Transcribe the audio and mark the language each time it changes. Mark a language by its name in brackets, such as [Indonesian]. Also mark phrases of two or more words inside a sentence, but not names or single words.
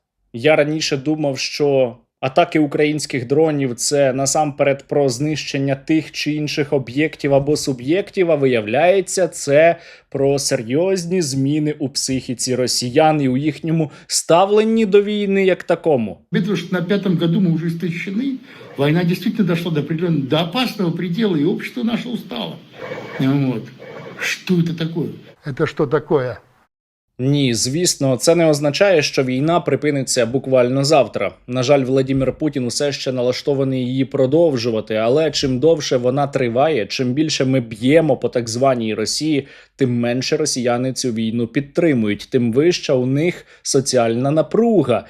[Ukrainian] Я раніше думав, що Атаки українських дронів – це насамперед про знищення тих чи інших об'єктів або суб'єктів, а виявляється, це про серйозні зміни у психіці росіян і у їхньому ставленні до війни як такому. [Russian] Потому что на 5-м году мы уже истощены, война действительно дошла до опасного предела, и общество наше устало. Вот. Что это такое? Это что такое? [Ukrainian] Ні, звісно, це не означає, що війна припиниться буквально завтра. На жаль, Владимир Путін усе ще налаштований її продовжувати, але чим довше вона триває, чим більше ми б'ємо по так званій Росії, тим менше росіяни цю війну підтримують, тим вища у них соціальна напруга.